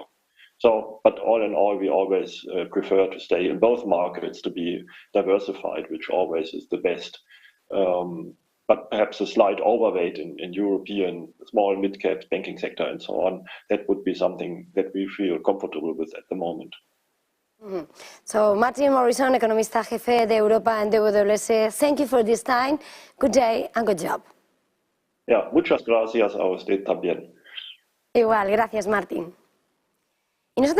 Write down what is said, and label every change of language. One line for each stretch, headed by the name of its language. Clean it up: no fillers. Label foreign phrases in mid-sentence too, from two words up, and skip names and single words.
English: So, but all in all, we always prefer to stay in both markets to be diversified, which always is the best. But perhaps a slight overweight in European small, mid-cap banking sector and so on, that would be something that we feel comfortable with at the moment.
Spanish: Mm-hmm. So, Martin Morynson, economista jefe de Europa en DWS,
English: thank you for this time. Good day and good job. Yeah,
Spanish: muchas gracias a usted también. Igual, gracias, Martín. Y nosotros